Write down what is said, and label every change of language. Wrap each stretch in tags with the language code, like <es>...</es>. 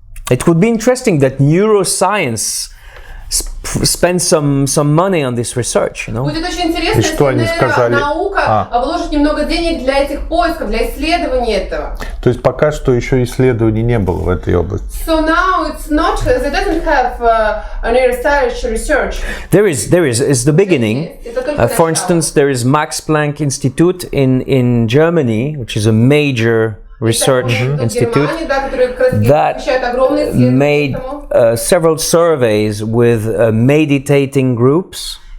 <en>It would be interesting that neuroscience spends some money on this research, you know.</en> <ru>Будет очень интересно, если наука вложит немного денег для этих поисков, для исследования этого. То есть пока что еще исследований не было в этой области.</ru> <en>So now it's not, they doesn't have a research. There is, it's the beginning. For instance, there is Max Planck Institute in Germany, which is a major research institute that made several surveys with meditating groups.</en>